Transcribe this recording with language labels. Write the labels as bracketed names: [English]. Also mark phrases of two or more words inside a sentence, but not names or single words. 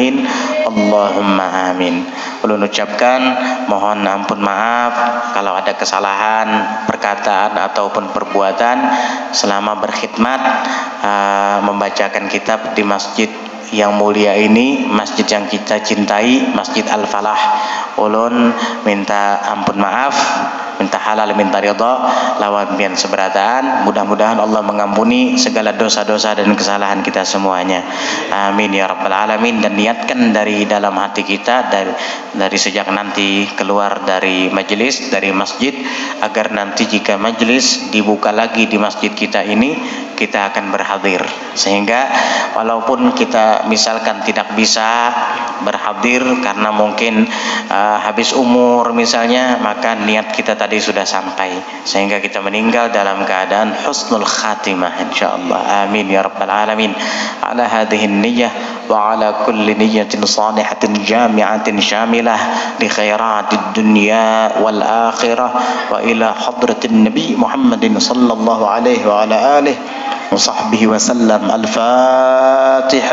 [Arabic] آمين اللهم آمين. [Indonesian] ulun ucapkan mohon ampun maaf kalau ada kesalahan perkataan ataupun perbuatan selama berkhidmat membacakan kitab di masjid yang mulia ini, masjid yang kita cintai, Masjid Al-Falah. [Banjar] Ulun minta ampun maaf, minta halal, minta ridha lawan pian seberataan. [Indonesian] Mudah-mudahan Allah mengampuni segala dosa-dosa dan kesalahan kita semuanya. [Arabic] آمين يا رب العالمين. [Indonesian] Dan niatkan dari dalam hati kita dari sejak nanti keluar dari majelis, dari masjid, agar nanti jika majelis dibuka lagi di masjid kita ini, kita akan berhadir. Sehingga walaupun kita misalkan tidak bisa berhadir karena mungkin habis umur misalnya, maka niat kita tadi sudah sampai sehingga kita meninggal dalam keadaan [Arabic] حسن الخاتمة إن شاء الله. آمين يا رب العالمين. على هذه النية وعلى كل نية صالحة جامعة شاملة لخيرات الدنيا والآخرة وإلى حضرة النبي محمد صلى الله عليه وعلى آله وصحبه وسلم.